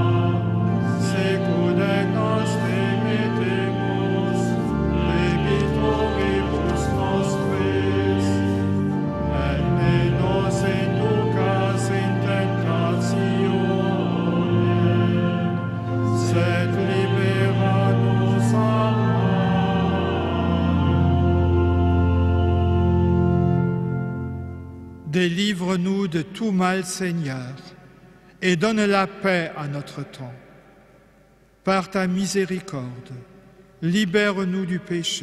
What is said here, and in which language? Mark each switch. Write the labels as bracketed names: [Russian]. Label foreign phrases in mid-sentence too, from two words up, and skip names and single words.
[Latin] sicut nos dimittimus debitoribus nostris, et ne nos inducas in tentatione, sed libera nos a mal. [French] Délivre-nous de tout mal, Seigneur, et donne la paix à notre temps. Par ta miséricorde, libère-nous du péché.